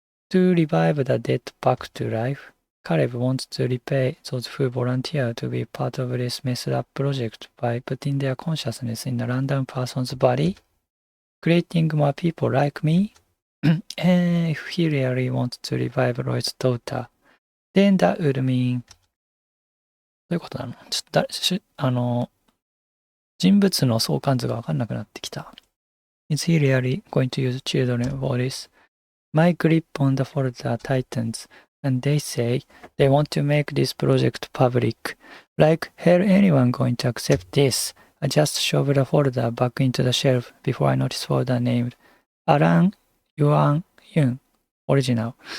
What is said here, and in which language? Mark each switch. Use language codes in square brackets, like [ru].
[en] To revive the dead back to life, Caleb wants to repay those who volunteer to be part of this messed up project by putting their consciousness in a random person's body, creating more people like me. And if he really wants to revive Roy's daughter,Then that would mean [ja] どういうことなの？ちょっと人物の相関図が分かんなくなってきた。 [en] Is he really going to use children for this? My grip on the folder tightens, and they say they want to make this project public. Like hell anyone going to accept this? I just shove the folder back into the shelf before I notice folder named Aran Yuan Yun.Original.